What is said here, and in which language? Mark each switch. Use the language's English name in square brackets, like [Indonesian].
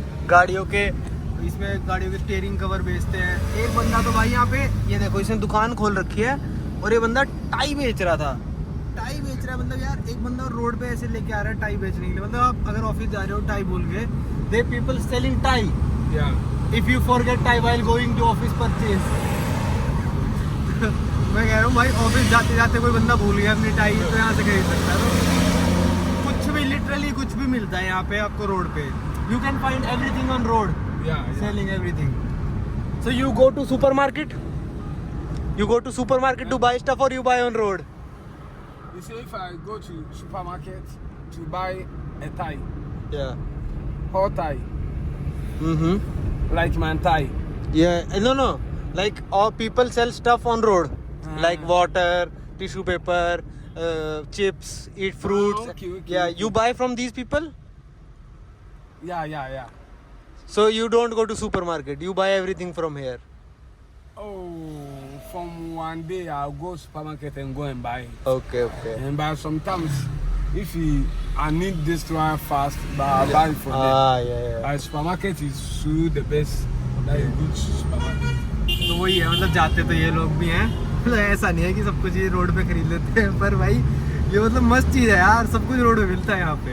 [Hindi] गाड़ियों के इसमें गाड़ियों के स्टीयरिंग कवर बेचते हैं। एक बंदा तो भाई यहाँ पे ये देखो इसने दुकान खोल रखी है और ये बंदा टाई बेच रहा था। टाई बेच रहा है मतलब यार, एक बंदा रोड पे ऐसे लेके आ रहा है टाई बेचने के लिए। मतलब आप अगर ऑफिस जा रहे हो टाई बोल के, [English] They people selling tie. If you forget tie while going to office purchase। [Hindi] मैं कह रहा हूँ भाई ऑफिस जाते जाते कोई बंदा भूल गया अपनी टाई, तो यहाँ से खरीद सकता है। तो कुछ भी लिटरली कुछ भी मिलता है यहाँ पे आपको रोड पे। [English] You can find everything on road। Selling everything। So you go to supermarket? You go to supermarket to buy stuff or you buy on road? You see, if I go to supermarket to buy a tie, Yeah। hot tie, like man tie, Yeah, no. Like all people sell stuff on road, like water, tissue paper, chips, eat fruits. Okay. Yeah, you buy from these people. yeah. So you don't go to supermarket. You buy everything from here. Oh, from one day I'll go supermarket and go and buy. Okay. And buy sometimes if I need this one fast, but I'll buy it from them. Yeah. Supermarket is so the best. That is good supermarket. [Hindi] तो वही है, मतलब जाते तो ये लोग भी हैं। मतलब ऐसा नहीं है कि सब कुछ ये रोड पे खरीद लेते हैं, पर भाई ये मतलब मस्त चीज़ है यार, सब कुछ रोड पे मिलता है यहाँ पे।